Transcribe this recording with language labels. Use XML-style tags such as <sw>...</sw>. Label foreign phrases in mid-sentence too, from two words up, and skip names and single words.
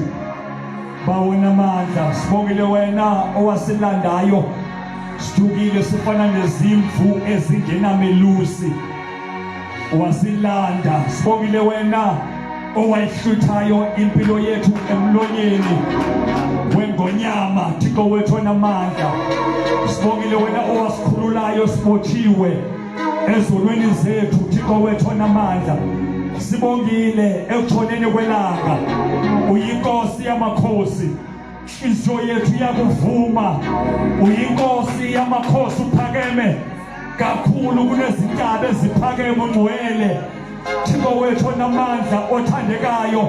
<zu>Bawona amandla. Sibongile wena owasilandayo, sithukile sifana nezimvu ezingenamelusi, wasilanda. Sibongile wena owayihluthayo impilo yethu emlonyeni wengonyama, Thixo wethu onamandla. Sibongile wena owasikhululayo sibotshiwe ezonweni zethu, Thixo wethu onamandla. Sibongile ekutshoneni kwelanga, uyinkosi yamakhosi. Inhliziyo yethu iyakuvuma, uyinkosi yamakhosi, uphakeme kakhulu kunezintaba eziphakeme, ungcwele Thixo wethu onamandla, othandekayo.</zu>